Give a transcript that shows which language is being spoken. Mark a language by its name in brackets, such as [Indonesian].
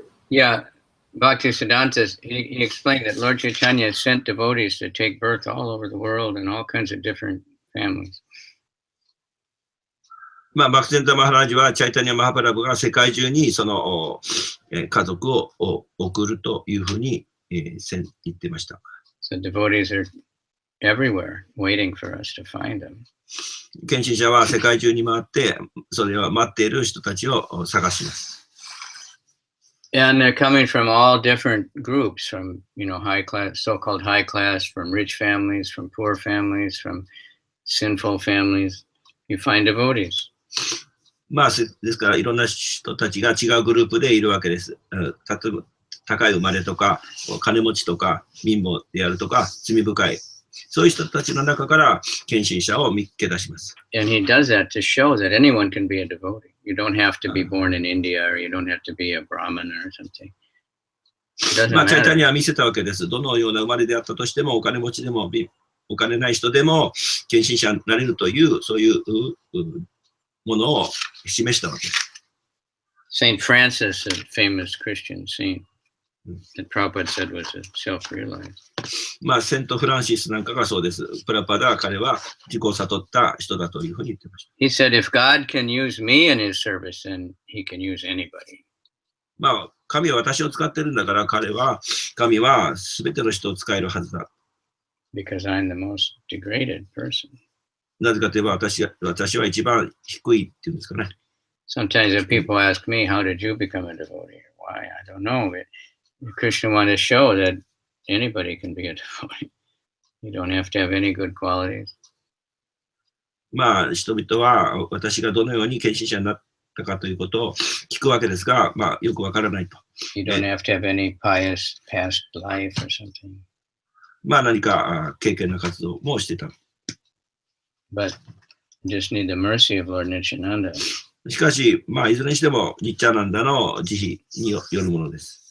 [English] Yeah, Bhaktisiddhanta, he explained that Lord Chaitanya sent devotees to take birth all over the world in all kinds of different families. [Japanese] まあ、バクテンタ・マハラージはチャイタニア・マハパラブが世界中にその家族を送るというふうに言ってました。 [English] So devotees are everywhere waiting for us to find them. [Japanese] 献身者は世界中に回って、それは待っている人たちを探します。 [English] And they're coming from all different groups, from high class, so-called high class, from rich families, from poor families, from sinful families. You find devotees. [Japanese] まあ、ですからいろんな人たちが違うグループでいるわけです。例えば高い生まれとか、金持ちとか、貧乏であるとか、罪深い。そういう人たちの中から献身者を見つけ出します。 [English] And he does that to show that anyone can be a devotee. You don't have to be born in India or you don't have to be a Brahmin or something. [Japanese] まあ、チャイタニアは見せたわけです。どのような生まれであったとしても、お金持ちでも、お金ない人でも、献身者になれるという、そういうものを示したわけです。 [English] Saint Francis, a famous Christian saint, that Prabhupada said was a self-realized. [Japanese] まあ、セント・フランシスなんかがそうです。プラパダ、彼は自己を悟った人だというふうに言ってました。 [English] He said, if God can use me in his service, then he can use anybody. [Japanese] まあ、神は私を使ってるんだから、神は全ての人を使えるはずだ。 [English] Because I'm the most degraded person. [Japanese] なぜかといえば私は一番低いっていうんですかね。 [English] Sometimes if people ask me, how did you become a devotee? Why? I don't know. But Krishna wanted to show that anybody can be a devotee. You don't have to have any good qualities. [Japanese] まあ、人々は私がどのように献身者になったかということを聞くわけですが、まあ、よくわからないと。 [English] You don't have to have any pious past life or something. [Japanese] まあ、何か経験な活動もしてた。 [English] But you just need the mercy of Lord Nityananda. [Japanese] しかし、まあ、いずれにしても、ニッチャナンダの慈悲によるものです。